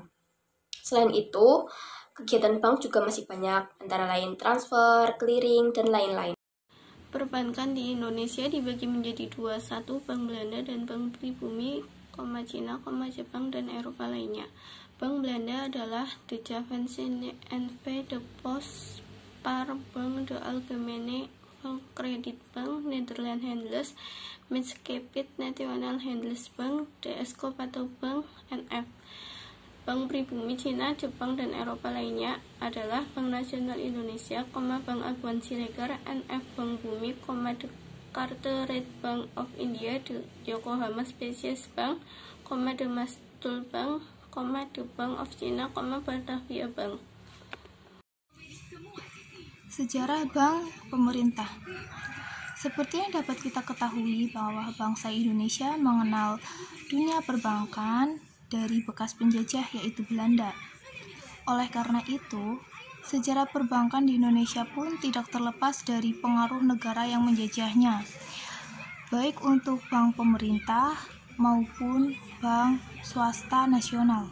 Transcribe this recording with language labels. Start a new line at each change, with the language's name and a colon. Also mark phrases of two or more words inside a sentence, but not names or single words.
Indonesian: Selain itu, kegiatan bank juga masih banyak, antara lain transfer, clearing, dan lain-lain. Perbankan di Indonesia dibagi menjadi dua, satu Bank Belanda dan Bank Pribumi, Cina, Jepang, dan Eropa lainnya. Bank Belanda adalah De Javanse N.V. de Postpaarbank, De Algemene Volkskredietbank, Nederland Handels, Maatschappiij Nationale Handelsbank, De Escopato Bank, N.F. Bank Pribumi Cina, Jepang, dan Eropa lainnya adalah Bank Nasional Indonesia, Bank Aguan Siregar, NF Bank Bumi, The Carteret Bank of India, The Yokohama Species Bank, The Mastul Bank, The Bank of China, Batavia Bank. Sejarah Bank Pemerintah. Seperti yang dapat kita ketahui bahwa bangsa Indonesia mengenal dunia perbankan dari bekas penjajah yaitu Belanda. Oleh karena itu, sejarah perbankan di Indonesia pun tidak terlepas dari pengaruh negara yang menjajahnya, baik untuk bank pemerintah maupun bank swasta nasional.